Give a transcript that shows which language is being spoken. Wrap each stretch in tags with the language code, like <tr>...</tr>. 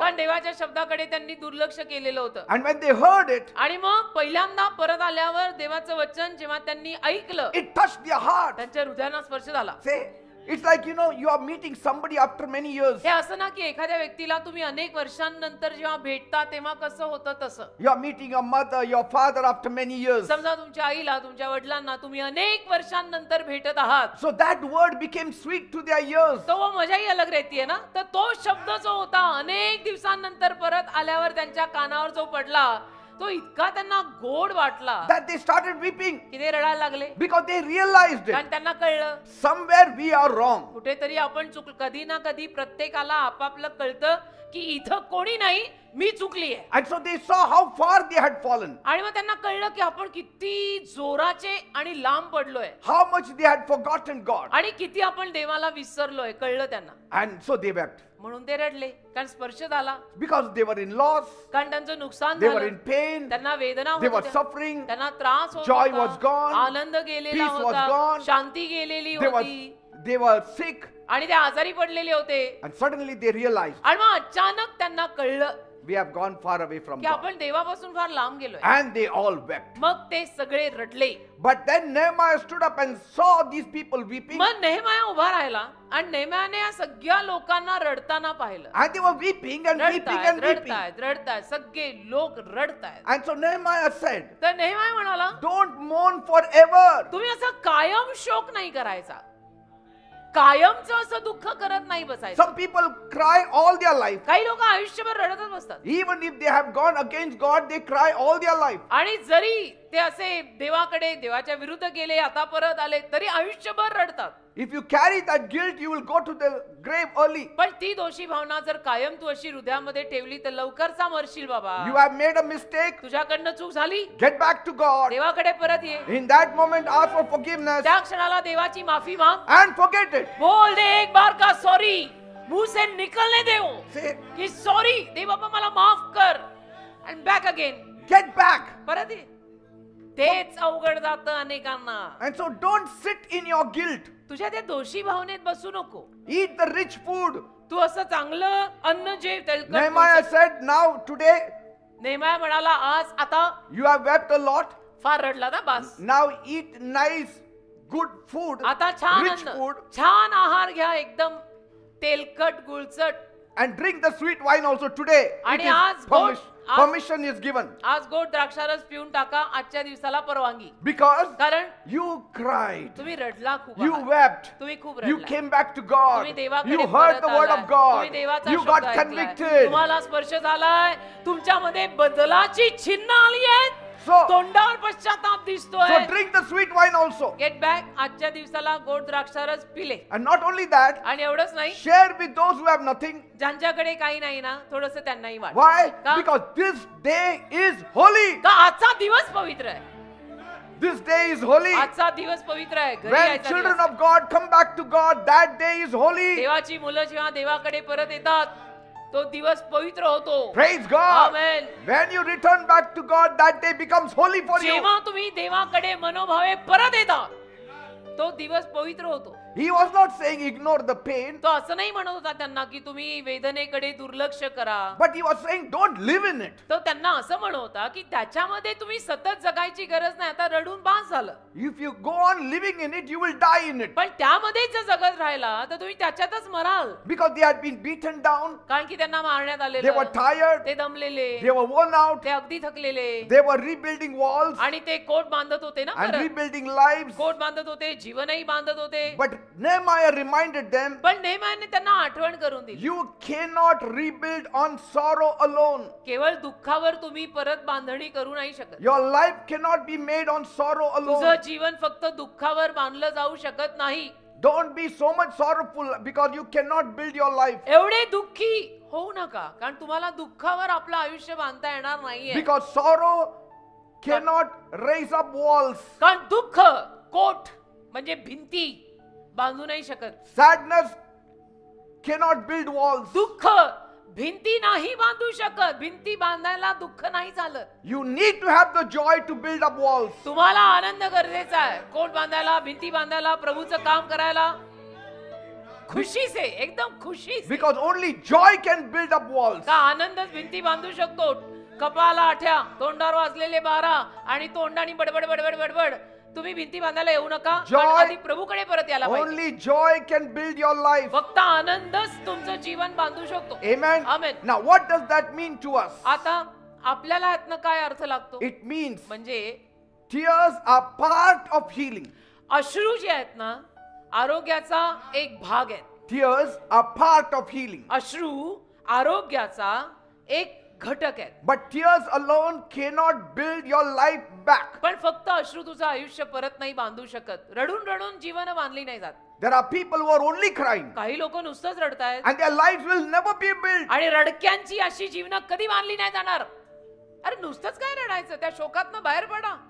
<mr>कारण देवाच्या शब्दाकडे त्यांनी दुर्लक्ष केलेलं होतं.</mr> <en>And when they heard it,</en> <mr>आणि मग पहिल्यांदा परत आल्यावर देवाचं वचन जेव्हा त्यांनी ऐकलं,</mr> <en>it touched their heart.</en> <mr>त्यांच्या हृदयाला स्पर्श झाला.</mr> <en>Say, it's like, you are meeting somebody after many years.</en> <mr>हे असं ना की एखाद्या व्यक्तीला तुम्ही अनेक वर्षांनंतर जेव्हा भेटता तेव्हा कसं होतं तसं.</mr> <en>You are meeting your mother, your father after many years.</en> <mr>समजा तुमच्या आईला, तुमच्या वडिलांना तुम्ही अनेक वर्षांनंतर भेटत आहात,</mr> <en>So that word became sweet to their ears.</en> <hi>तो वो मजाही अलग रहती है ना.</hi> <mr>तर तो शब्द जो होता अनेक दिवसांनंतर परत आल्यावर त्यांच्या कानावर जो पडला, तो इतका त्यांना गोड वाटला</mr> <en>That they started weeping</en> <mr>की ते रडायला लागले.</mr> <en>because they realized it.</en> <mr>कारण त्यांना कळलं</mr> <en>Somewhere we are wrong.</en> <mr>कुठेतरी आपण चुकलो. कधी ना कधी प्रत्येकाला आपापलं कळतं की इथं कोणी नाही, मी चुकली आहे.</mr> <en>And so they saw how far they had fallen.</en> <mr>आणि मग त्यांना कळलं की आपण किती जोराचे आणि लांब पडलोय,</mr> <en>How much they had forgotten God.</en> <mr>आणि किती आपण देवाला विसरलोय, कळलं त्यांना.</mr> <en>And so they wept.</en> <mr>म्हणून ते रडले, कारण स्पर्श झाला.</mr> <en>Because they were in loss,</en> <mr>कारण त्यांचं नुकसान</mr> <en>they were in</en> <mr>झालं,</mr> <en>pain,</en> <mr>त्यांना वेदना</mr> <en>they</en> <mr>होत</mr> <en>were</en> <mr>होत्या,</mr> <en>suffering,</en> <mr>त्यांना त्रास होत</mr> <en>joy</en> <mr>होता,</mr> <en>was gone,</en> <mr>आनंद गेलेला</mr> <en>peace was</en> <mr>होता,</mr> <en>gone,</en> <mr>शांती गेलेली</mr> <en>they</en> <mr>होती,</mr> <en>were sick,</en> <mr>आणि ते आजारी पडलेले होते.</mr> <en>and suddenly they realized</en> <mr>आणि मग अचानक त्यांना कळलं</mr> <en>we have gone far away from</en> <mr>की</mr> <en>God.</en> <mr>आपण देवापासून फार लांब गेलोय.</mr> <en>And they all wept.</en> <mr>मग ते सगळे रडले.</mr> <en>But then Nehemiah stood up and saw these people weeping.</en> <mr>मग नेहमाया उभा राहिला आणि नेहमायाने या सगळ्या लोकांना रडताना पाहिलं.</mr> <en>And they were weeping and weeping and weeping.</en> <mr>रडतायत सगळे लोक रडतायत.</mr> <en>And so Nehemiah said,</en> <mr>तर नेहमाया म्हणाला,</mr> <en>don't mourn forever.</en> <mr>तुम्ही असं कायम शोक नाही करायचा, कायमचं असं दुःख करत नाही बसायचं.</mr> <en>Some people cry all their life.</en> <mr>काही लोक आयुष्यभर रडतच बसतात.</mr> <en>Even if they have gone against God, they cry all their life.</en> <mr>आणि जरी ते असे देवाकडे देवाच्या विरुद्ध गेले, आता परत आले, तरी आयुष्यभर रडतात.</mr> <en>If you carry that guilt, you will go to the grave early.</en> <mr>पण ती दोषी भावना जर कायम तू अशी हृदयामध्ये ठेवली तर लवकरचा मरशील बाबा.</mr> <en>You have made a mistake.</en> <mr>तुझ्याकडनं चूक झाली,</mr> <en>Get back to God.</en> <mr>देवाकडे परत ये.</mr> <en>In that moment, ask for forgiveness</en> <mr>त्या क्षणाला देवाची माफी माग.</mr> <en>and forget it.</en> <hi>बोल दे एक बार का सॉरी, मुंह से निकलने दे वो</hi> <en>Say,</en> <mr>की सॉरी दे बाबा मला माफ कर.</mr> <en>And back again. get back.</en> <mr>परत ये. तेच अवघड जातं अनेकांना.</mr> <en>And so don't sit in your guilt.</en> <mr>तुझ्या त्या दोषी भावनेत बसू नको.</mr> <en>Eat the rich food.</en> <mr>तू असं चांगलं अन्न जेव, तेलकट.</mr> <en>Nehemiah said, now today</en> <mr>नेहमाया म्हणाला, आज आता</mr> <en>you have wept a lot.</en> <mr>फार रडला ना, बस.</mr> <en>Now eat nice, good food,</en> <mr>आता छान</mr> <en>rich</en> <mr>अन्न,</mr> <en>food,</en> <mr>छान आहार घ्या, एकदम तेलकट गुळचट.</mr> <en>and drink the sweet wine also today.</en> <mr>आणि</mr> <en>It is</en> <mr>आज गोड-</mr> <en>permission is given.</en> <mr>आज गोड द्राक्षारस पिऊन टाका, आजच्या दिवसाला परवानगी.</mr> <en>Because</en> <mr>कारण</mr> <en>you cried,</en> <mr>तुम्ही रडला खूप</mr> <en>you</en> <mr>आहात.</mr> <en>wept,</en> <mr>तुम्ही खूप</mr> <en>you</en> <mr>रडला.</mr> <en>came back to God,</en> <mr>तुम्ही देवाकडे</mr> <en>you</en> <mr>परत</mr> <en>heard the word</en> <mr>आलाय.</mr> <en>of God,</en> <mr>तुम्ही देवाचा</mr> <en>you</en> <mr>शब्द</mr> <en>got</en> <mr>ऐकलाय.</mr> <en>convicted.</en> <mr>तुम्हाला स्पर्श झालाय, तुमच्यामध्ये बदलाची चिन्ह आली आहेत,</mr> <en>So,</en> <mr>तोंडावर पश्चाताप दिसतोय.</mr> <en>so drink the sweet wine also. Get back.</en> <mr>आजच्या दिवसाला गोड द्राक्षारस पिले.</mr> <en>And not only that,</en> <mr>आणि एवढंच नाही,</mr> <en>share with those who have nothing.</en> <mr>ज्यांच्याकडे काही नाही ना, थोडंसं त्यांनाही वाट.</mr> <en>Why?</en> <mr>का?</mr> <en>Because this day is holy.</en> <mr>का आजचा दिवस पवित्र आहे.</mr> <en>This day is holy.</en> <mr>आजचा दिवस पवित्र आहे. घरी</mr> <en>When</en> <mr>यायचा</mr> <en>children</en> <mr>दिवस आहे.</mr> <en>of God come back to God, that day is holy.</en> <mr>देवाची मुलं जेव्हा देवाकडे परत येतात, तो दिवस पवित्र होतो.</mr> <en>Praise God.</en> <mr>Amen.</mr> <en>When you return back to God, that day becomes holy for you.</en> <mr>जेव्हा तुम्ही देवाकडे मनोभावे परत येता, तो दिवस पवित्र होतो.</mr> <en>He was not saying ignore the pain,</en> <mr>तो असं नाही म्हणत होता त्यांना की तुम्ही वेदनेकडे दुर्लक्ष करा.</mr> <en>but he was saying don't live in it.</en> <mr>तो त्यांना असं म्हणत होता की त्याच्यामध्ये तुम्ही सतत जगायची गरज नाही, आता रडून बास झालं.</mr> <en>If you go on living in it, you will die in it.</en> <mr>पण त्यामध्येच जर जगत राहिला तर तुम्ही त्याच्यातच moral.</mr> <en>Because they had been beaten down,</en> <mr>कारण की त्यांना मारण्यात</mr> <en>they were</en> <mr>आलेलं,</mr> <en>tired,</en> <mr>ते दमलेले,</mr> <en>they were worn out,</en> <mr>ते अगदी थकलेले,</mr> <en>they were rebuilding walls</en> <mr>आणि ते कोट बांधत होते ना,</mr> <en>and</en> <mr>परत.</mr> <en>rebuilding lives.</en> <mr>कोट बांधत होते, जीवनही बांधत होते.</mr> <en>But Nehemiah reminded them,</en> <mr>पण नेहमायाने त्यांना आठवण करून दिली,</mr> <en>you cannot rebuild on sorrow alone.</en> <mr>केवळ दुःखावर तुम्ही परत बांधणी करू नाही शकत.</mr> <en>Your life cannot be made on sorrow</en> <mr>तुझं</mr> <en>alone.</en> <mr>जीवन फक्त दुःखावर बांधलं जाऊ शकत नाही.</mr> <en>Don't be so much sorrowful because you cannot build your life.</en> <mr>एवढे दुःखी होऊ नका, कारण तुम्हाला दुःखावर आपलं आयुष्य बांधता येणार नाहीये.</mr> <en>Because sorrow cannot raise up walls.</en> <mr>कारण दुःख कोट म्हणजे भिंती बांधू नाही शकत.</mr> <en>Sadness cannot build walls.</en> <mr>दुःख भिंती नाही बांधू शकत. भिंती बांधायला दुःख नाही चालत.</mr> <en>You need to have the joy to build up walls.</en> <mr>तुम्हाला आनंद गरजेचा आहे, कोट बांधायला, भिंती बांधायला, प्रभूचं काम करायला.</mr> <hi>खुशी से, एकदम खुशी से.</hi> <en>Because only joy can build up walls.</en> <mr>का आनंदच भिंती बांधू शकतो. कपाळाला आठ्या, तोंडावर वाजलेले 12 आणि तोंडाने बडबड बडबड बडबड. तुम्ही भिंती बांधायला येऊ नका,</mr> <en>Joy.</en> <mr>पण आधी प्रभूकडे परत यायला पाहिजे.</mr> <en>Only joy can build your life.</en> <mr>फक्त आनंदच तुमचं जीवन बांधू शकतो.</mr> <en>Amen. Amen. Now what does that mean to us?</en> <mr>आता आपल्याला यातनं काय अर्थ लागतो?</mr> <en>It means</en> <mr>म्हणजे</mr> <en>tears are part of healing.</en> <mr>अश्रू जे आहेत ना, आरोग्याचा एक भाग आहे.</mr> <en>Tears are part of healing.</en> <mr>अश्रू आरोग्याचा एक घटक आहे.</mr> <en>But tears alone cannot build your life back.</en> <mr>पण फक्त अश्रू तुझं आयुष्य परत नाही बांधू शकत. रडून रडून जीवन बांधली नाही जात.</mr> <en>There are people who are only crying</en> <mr>काही लोक नुसतंच रडतायत</mr> <en>and their lives will never be built.</en> <mr>आणि रडक्यांची अशी जीवन कधी बांधली नाही जाणार. अरे नुसतंच काय रडायचं, त्या शोकातनं बाहेर पडा.</mr>